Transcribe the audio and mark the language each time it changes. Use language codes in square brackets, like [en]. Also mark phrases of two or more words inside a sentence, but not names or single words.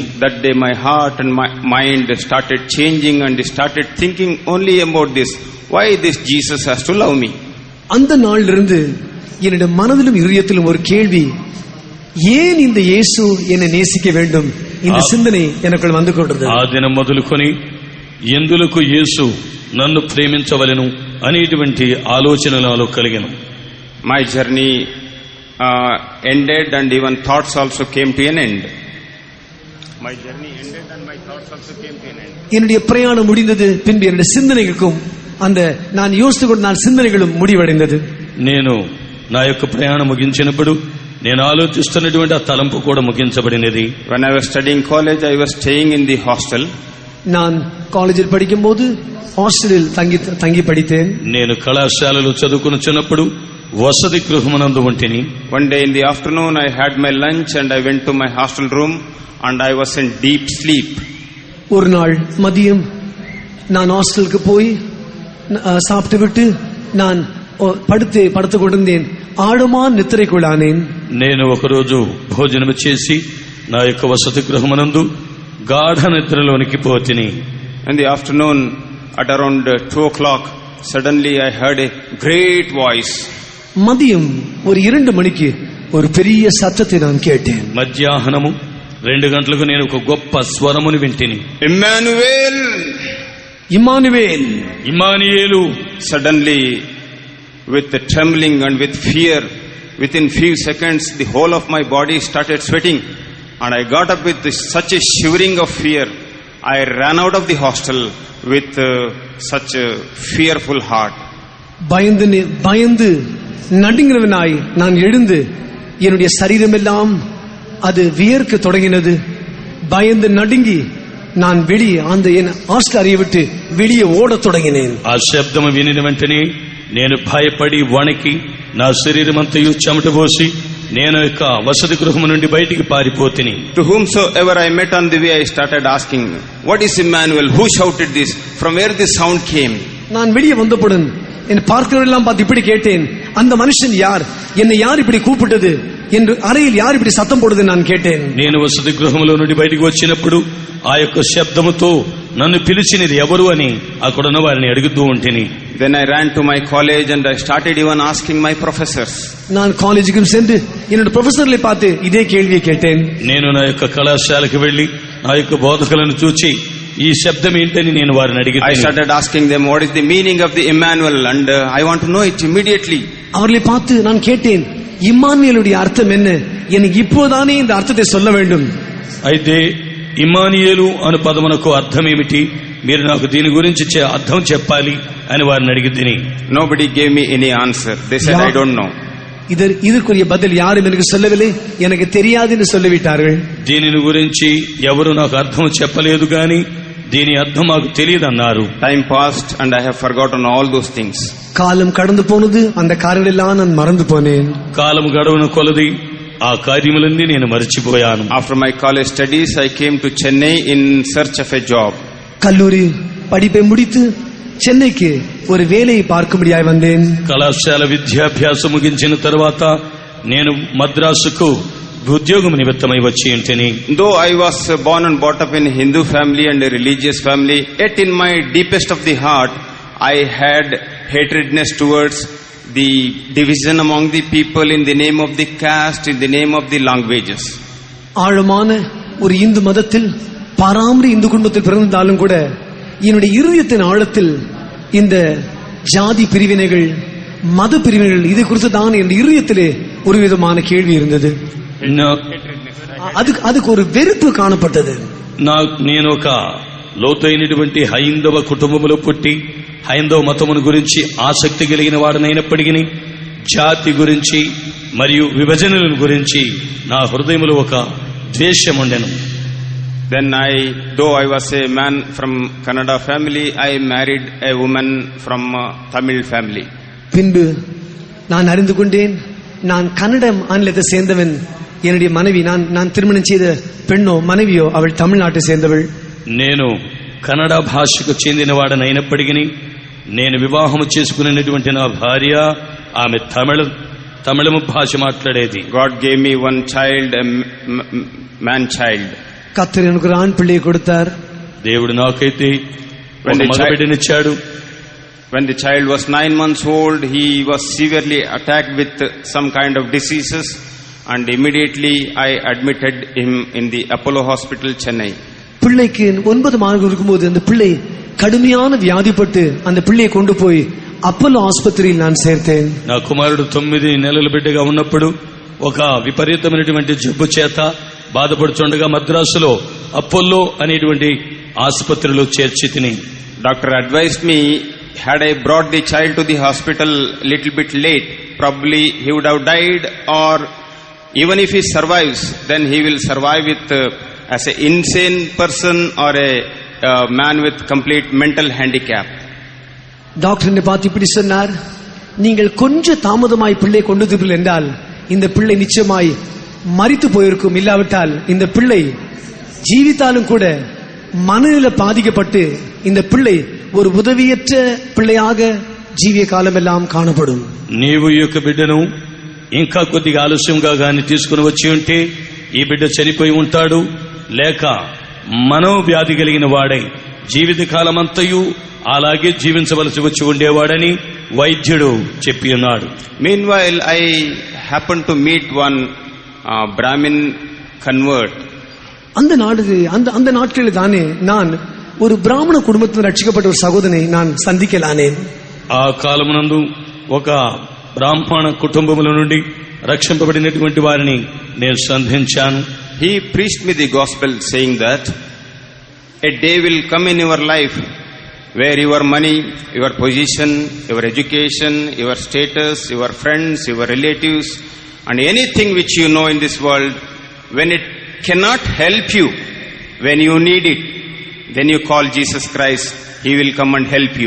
[en] That day my heart and my mind started changing and started thinking only about this. Why this Jesus has to love me? [ta] அந்த நாளிலிருந்து என்னுடைய மனதிலும் இதயத்திலும் ஒரு கேள்வி, ஏன் இந்த இயேசு என்னை நேசிக்க வேண்டும், இந்த சிந்தனை எனக்குள் வந்து கொண்டிருந்தது. [te] ఆ దినం మొదలుకొని ఎందులకు యేసు నన్ను ప్రేమించవలెను అనేటువంటి ఆలోచనలు నాలో కలిగెను. [en] My journey ended and even thoughts also came to an end. My journey ended and my thoughts also came to an end. [ta] என்னுடைய பிரயாணம் முடிந்தது. பின்பு என்னுடைய சிந்தனைகளுக்கும் அந்த நான் யோசித்துக் கொண்ட சிந்தனைகளும் முடிவடைந்தது. [te] నేను నా యొక్క ప్రయాణం ముగించినప్పుడు నేను ఆలోచిస్తున్నటువంటి ఆ తలంపు కూడా ముగించబడినది. [en] When I was studying college, I was staying in the hostel. [ta] நான் காலேஜில் படிக்கும்போது ஹாஸ்டலில் தங்கி படித்தேன். [te] నేను కళాశాలలో చదువుకున్నప్పుడు వసతి గృహమునందు ఉంటిని. [en] One day in the afternoon I had my lunch and I went to my hostel room and I was in deep sleep. [ta] ஒரு நாள் மதியம் நான் ஹாஸ்டலுக்கு போய் சாப்பிட்டு விட்டு நான் படுத்து கொண்டிருந்தேன். ఆడమాన్ నిద్రకులానేన్. [te] నేను ఒకరోజు భోజనం చేసి నా యొక్క వసతి గృహమునందు గాఢ నిద్రలోనికి పోతిని. [en] In the afternoon at around 2 o'clock suddenly I heard a great voice. [ta] மதியம் ஒரு 2 மணிக்கு ஒரு பெரிய சத்தத்தை நான் கேட்டேன். [te] మధ్యాహ్నము 2 గంటలకు నేను ఒక గొప్ప స్వరమును వింటిని. [en] Emmanuel, Emmanuel, [te] ఇమ్మానుయేలు. [en] Suddenly with the trembling and with fear, within few seconds the whole of my body started sweating and I got up with such a shivering of fear. I ran out of the hostel with such a fearful heart. [ta] பயந்து நடுங்கினவனாய் நான் எழுந்து என்னுடைய சரீரமெல்லாம் அது வியர்க்க தொடங்கினது. பயந்து நடுங்கி நான் வெளியே அந்த என் ஹாஸ்டல் அறையை விட்டு வெளியே ஓடத் தொடங்கினேன். [te] ఆ శబ్దము వినిన వెంటనే నేను భయపడి వణికి నా శరీరమంతయు చెమటబోసి నేను యొక్క వసతి గృహము నుండి బయటికి పారిపోతిని. [en] To whomsoever I met on the way I started asking, what is Emmanuel? Who shouted this? From where this sound came? [ta] நான் வெளியே வந்தபோது என்னை பார்க்கிறவரெல்லாம் பார்த்து இப்படி கேட்டேன், அந்த மனுஷன் யார், என்னை யார் இப்படி கூப்பிட்டது என்று, அறையில் யார் இப்படி சத்தம் போடுது நான் கேட்டேன். [te] నేను వసతి గృహములో నుండి బయటికి వచ్చినప్పుడు ఆ యొక్క శబ్దముతో నన్ను పిలిచినది ఎవరు అని అక్కడున్న వారిని అడుగుతూ ఉంటిని. [en] Then I ran to my college and I started even asking my professors. [ta] நான் காலேஜுக்கு சென்று என்னோட ప్రొఫెసర్களை பார்த்து இதே கேள்வியை கேட்டேன். [te] నేను నా యొక్క కళాశాలకు వెళ్లి నా యొక్క బోధకులను చూచి ఈ శబ్దం ఏంటని నేను వారిని అడిగాను. [en] I started asking them what is the meaning of the Emmanuel and I want to know it immediately. [ta] அவர்களை பார்த்து நான் கேட்டேன், இம்மானுவேலுடைய அர்த்தம் என்ன, எனக்கு இப்போதானே இந்த அர்த்தத்தை சொல்ல வேண்டும். [te] అయితే ఇమ్మానుయేలు అను పదమునకు అర్థం ఏమిటి, మీరు నాకు దీని గురించి అర్థం చెప్పాలి అని వారిని అడిగితిని. [en] Nobody gave me any answer. They said I don't know. [ta] இதற்குரிய பதில் யாரும் எனக்கு சொல்லவில்லை, எனக்கு தெரியாது என்று சொல்லிவிட்டார்கள். [te] దీనిని గురించి ఎవరు నాకు అర్థం చెప్పలేదు గాని దీని అర్థం మాకు తెలియదన్నారు. [en] Time passed and I have forgotten all those things. [ta] காலம் கடந்து போனது, அந்த காரியங்கள் எல்லாம் நான் மறந்து போனேன். [te] కాలం గడువున కొలది ఆ కార్యములన్నీ నేను మర్చిపోయాను. [en] After my college studies I came to Chennai in search of a job. [ta] கல்லூரி படிப்பை முடித்து చెన్నైకి ஒரு வேலையை பார்க்கும்படியாய் வந்தேன். [te] కళాశాల విద్యాభ్యాసం ముగించిన తర్వాత నేను మద్రాసుకు ఉద్యోగం నిమిత్తమై వచ్చి ఉంటేని. [en] Though I was born and brought up in a Hindu family and a religious family, yet in my deepest of the heart, I had hatredness towards the division among the people in the name of the caste, in the name of the languages. [ta] ஆழமான ஒரு இந்து மதத்தில் பாரம்பரிய இந்து குடும்பத்தில் பிறந்தாலும் கூட என்னுடைய இருதயத்தின் ஆழத்தில் இந்த ஜாதி பிரிவினைகள், மத பிரிவினைகள், இதை குறித்து தான் என் இருதயத்திலே ஒரு விதமான கேள்வி இருந்தது. அதுக்கு ஒரு வெறுப்பு காணப்பட்டது. [te] నేను ఒక లోతైనటువంటి హైందవ కుటుంబంలో పుట్టి హైందవ మతమును గురించి ఆసక్తి కలిగిన వాడనైనప్పటికీ జాతి గురించి మరియు విభజనల గురించి నా హృదయంలో ఒక ద్వేషం ఉండెను. [en] Then though I was a man from Kannada family, I married a woman from Tamil family. [ta] பின்பு நான் அறிந்து கொண்டேன், நான் கன்னட மாநிலத்தை சேர்ந்தவன். என்னுடைய மனைவி, நான் திருமணம் செய்த பெண்ணோ மனைவியோ அவள் தமிழ்நாட்டை சேர்ந்தவள். [te] నేను కన్నడ భాషకు చెందినవాడనైనప్పటికీ నేను వివాహం చేసుకున్నటువంటి నా భార్య ఆమె తమిళము భాష మాట్లాడేది. [en] God gave me one child, a man child. [ta] கர்த்தர் எனக்கு ஒரு ஆண் பிள்ளையை கொடுத்தார். [te] దేవుడు నాకైతే ఒక మగబిడ్డనిచ్చాడు. [en] When the child was 9 months old, he was severely attacked with some kind of diseases, and immediately I admitted him in the Apollo Hospital, Chennai. [ta] பிள்ளைக்கு 9 மாதங்கள் இருக்கும்போது அந்த பிள்ளை கடுமையான வியாதிப்பட்டு அந்த பிள்ளையை கொண்டு போய் அப்போலோ ஆஸ்பத்திரியில் நான் சேர்த்தேன். [te] నా కుమారుడు 9 నెలల బిడ్డగా ఉన్నప్పుడు ఒక విపరీతమైనటువంటి జబ్బు చేత బాధపడుతుండగా మద్రాసులో అపోలో అనేటువంటి ఆసుపత్రిలో చేర్చి తిని. [en] Doctor advised me, had I brought the child to the hospital little bit late, probably he would have died, or even if he survives, then he will survive with as an insane person or a man with complete mental handicap. [ta] டாக்டர் என்னை பார்த்து இப்படி சொன்னார், நீங்கள் கொஞ்சம் தாமதமாய் பிள்ளை கொண்டு வந்தீர்கள் என்றால் இந்த பிள்ளை நிச்சயமாய் மரித்து போயிருக்கும். இல்லாவிட்டால் இந்த பிள்ளை ஜீவித்தாலும் கூட மனநில பாதிக்கப்பட்டு இந்த பிள்ளை ஒரு உதவியற்ற பிள்ளையாக ஜீவிய காலமெல்லாம் కాణపடும். [te] నీవు ఈ యొక్క బిడ్డను ఇంకా కొద్దిగా ఆలస్యంగా గాని తీసుకుని వచ్చి ఉంటే ఈ బిడ్డ చనిపోయి ఉంటాడు, లేక మనోవ్యాధి కలిగిన వాడై జీవిత కాలమంతయు అలాగే జీవించవలసి వచ్చి ఉండేవాడని వైద్యుడు చెప్పి ఉన్నాడు. [en] Meanwhile, I happened to meet one Brahmin convert. [ta] அந்த நாட்களில் தானே நான் ஒரு பிராமண குடும்பத்தில் ரட்சிக்கப்பட்ட ஒரு சகோதரனை நான் சந்திக்கலானேன். [te] ఆ కాలమునందు ఒక బ్రాహ్మణ కుటుంబముల నుండి రక్షింపబడినటువంటి వారిని నేను సంధించాను. [en] He preached me the gospel saying that a day will come in your life where your money, your position, your education, your status, your friends, your relatives and anything which you know in this world, when it cannot help you, when you need it, then you call Jesus Christ, He will come and help you.